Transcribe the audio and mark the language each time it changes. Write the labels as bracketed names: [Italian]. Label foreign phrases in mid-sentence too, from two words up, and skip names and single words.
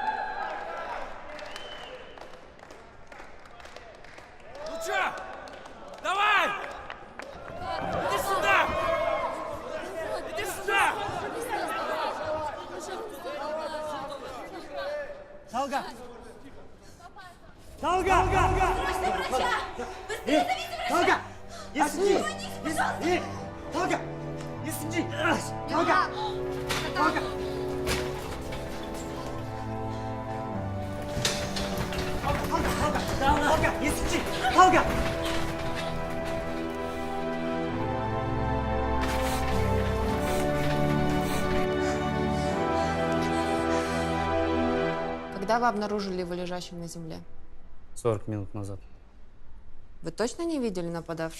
[Russian] Ну чё? Давай! Иди сюда! Иди сюда! Талга! Талга! Талга! Есинджи! Талга! Есинджи! Талга! Талга! Талга! Есинджи! Талга! Когда вы обнаружили его лежащим на земле? 40 минут назад. Вы точно не видели нападавших?